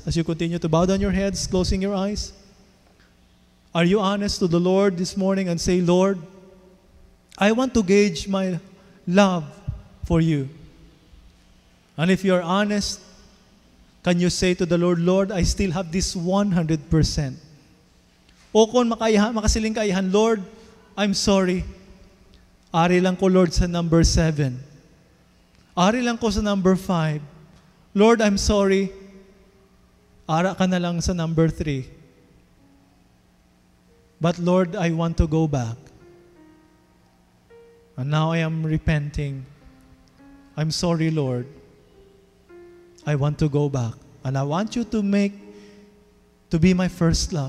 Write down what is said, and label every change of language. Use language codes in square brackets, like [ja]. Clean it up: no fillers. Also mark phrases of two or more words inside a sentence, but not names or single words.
[en] As you continue to bow down your heads, closing your eyes, are you honest to the Lord this morning and say, Lord, I want to gauge my love for you. And if you're honest, can you say to the Lord, Lord, I still have this 100%. [hil] O kung makasiling kaihan, [en] Lord, I'm sorry. [hil] Ari lang ko, Lord, sa number 7. Ari lang ko sa number 5. [en] Lord, I'm sorry. [hil] Ara ka na lang sa number 3. [en] But Lord, I want to go back. And now I am repenting. I'm sorry, Lord. I want to go back. And I want you to be my first love.